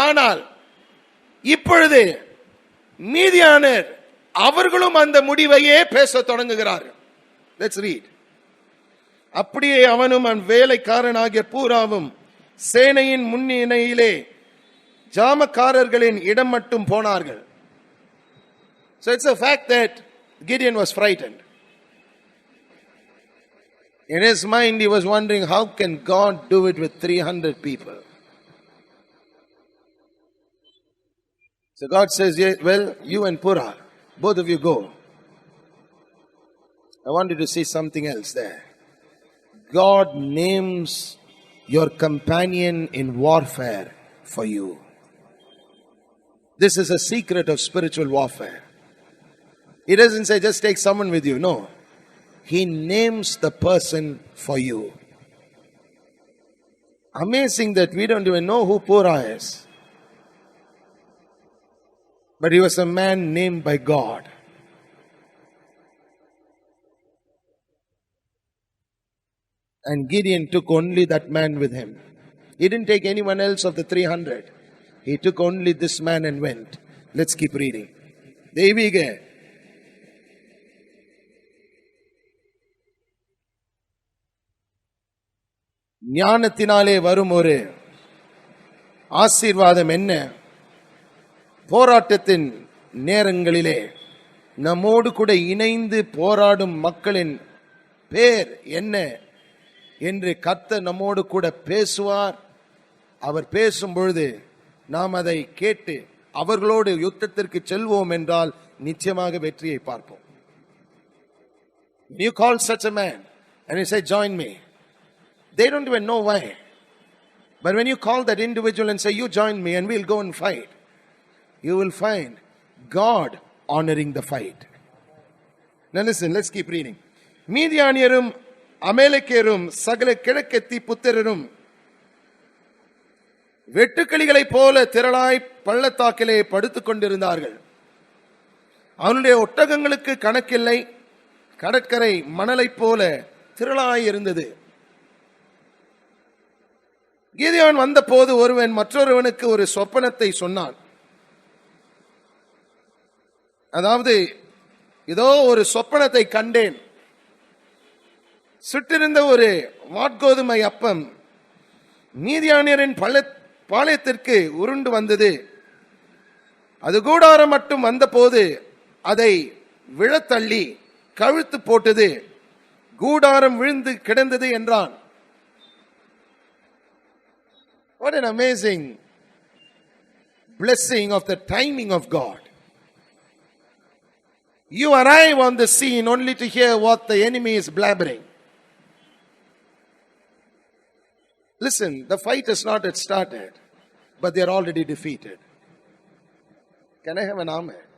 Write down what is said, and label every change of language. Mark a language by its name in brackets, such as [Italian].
[Tamil] ஆனால் இப்பொழுது மீதியானர் அவர்களும் அந்த முடிவையே பேச தொடங்குகிறார்கள். [English] Let's read. [Tamil] அப்படியே அவனும் அவன் வேலைக்காரனாகிய பூராவும் சேனையின் முன்னிலையிலே ஜாமக்காரர்களின் இடம் மட்டும் போனார்கள். [English] So it's a fact that Gideon was frightened. In his mind he was wondering, how can God do it with 300 people? So God says, yeah, well, you and Purah, both of you go. I want you to see something else there. God names your companion in warfare for you. This is a secret of spiritual warfare. He doesn't say just take someone with you. No. He names the person for you. Amazing that we don't even know who Purah is. But he was a man named by God. And Gideon took only that man with him. He didn't take anyone else of the 300. He took only this man and went. Let's keep reading. [Tamil] தெய்வீக ஞானத்தினாலே வரும் ஒரு ஆசீர்வாதம் என்ன? போராட்டத்தின் நேரங்களிலே நம்மோடு கூட இணைந்து போராடும் மக்களின் பேர் என்ன என்று கர்த்தர் நம்மோடு கூட பேசுவார். அவர் பேசும் பொழுது நாம் அதை கேட்டு அவர்களோடு யுத்தத்திற்கு செல்வோம் என்றால் நிச்சயமாக வெற்றியை பார்ப்போம். [English] You call such a man and you say, join me. They don't even know why. But when you call that individual and say, you join me and we'll go and fight, you will find God honoring the fight. Now listen, let's keep reading. [Tamil] மீதியானியரும் அமலேக்கியரும் சகல கிழக்கத்தி புத்திரரும் வெட்டுக்கிளிகளைப் போல திரளாய் பள்ளத்தாக்கிலே படுத்துக் கொண்டிருந்தார்கள். அவனுடைய ஒட்டகங்களுக்கு கணக்கில்லை, கடற்கரை மணலைப் போல திரளாய் இருந்தது. கிதியோன் வந்த போது ஒருவன் மற்றொருவனுக்கு ஒரு சொப்பனத்தை சொன்னான். அதாவது, இதோ ஒரு சொப்பனத்தை கண்டேன். சுட்டிருந்த ஒரு வாட்கோதுமை அப்பம் மீதியானியரின் பாளையத்திற்கு உருண்டு வந்தது. அது கூடாரம் மட்டும் வந்த போது அதை விழத்தள்ளி கழுத்து போட்டது, கூடாரம் விழுந்து கிடந்தது என்றான். [English] What an amazing blessing of the timing of God. You arrive on the scene only to hear what the enemy is blabbering. Listen, the fight has not yet started, but they are already defeated. Can I have an amen?